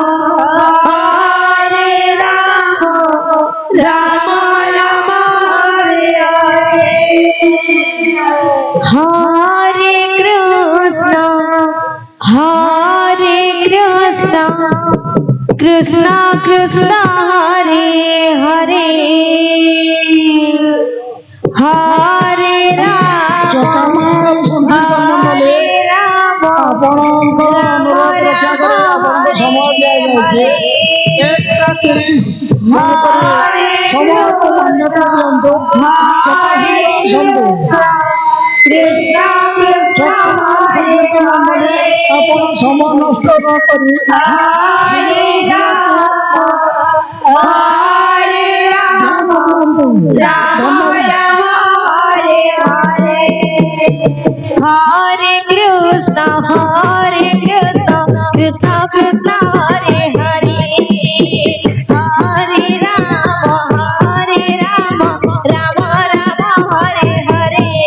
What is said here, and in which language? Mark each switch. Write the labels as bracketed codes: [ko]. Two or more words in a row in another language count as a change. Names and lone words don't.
[sa] राम राम हरे हरे हरे कृष्ण कृष्ण कृष्ण हरे हरे हरे राम [or] ଆପଣଙ୍କର ଅନୁରୋଧ ରକ୍ଷା କରି ଆପଣଙ୍କୁ ସମୟ ଦିଆଯାଉଛି। 1:30 ସମୟକୁ ମାନ୍ୟତା ଦିଅନ୍ତୁ। ଆପଣ ସମୟ ନଷ୍ଟ ନ କରି [sa] हरे कृष्ण कृष्ण कृष्ण हरे हरे हरे राम राम राम हरे हरे